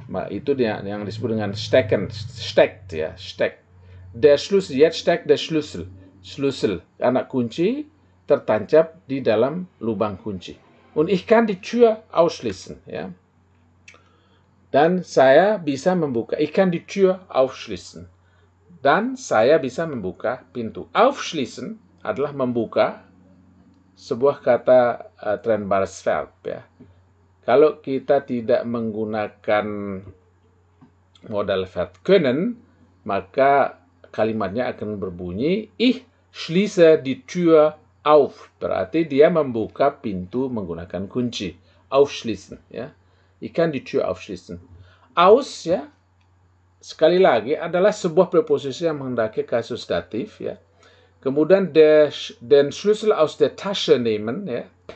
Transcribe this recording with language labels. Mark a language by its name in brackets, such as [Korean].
[Indonesian] Itu yang disebut dengan stecken, steckt ya, steckt. [German] Der Schlüssel, jetzt steckt der Schlüssel. Schlüssel, [Indonesian] anak kunci tertancap di dalam lubang kunci. [German] Und ich kann die Tür ausschließen ya. [Indonesian] Dan saya bisa membuka. [German] Ich kann die Tür aufschließen. [Indonesian] Dan saya bisa membuka pintu. Aufschließen adalah membuka, sebuah kata trennbares Verb ya. Kalau kita tidak menggunakan modal verb können, maka kalimatnya akan berbunyi ich schließe die Tür auf. Berarti dia membuka pintu menggunakan kunci. Aufschließen ya. [German] Ich kann die Tür aufschließen. [Indonesian] Aus ya, sekali lagi adalah sebuah preposisi yang menghendaki kasus datif ya. Kemudian [German] den Schlüssel aus der Tasche nehmen [Indonesian] ya.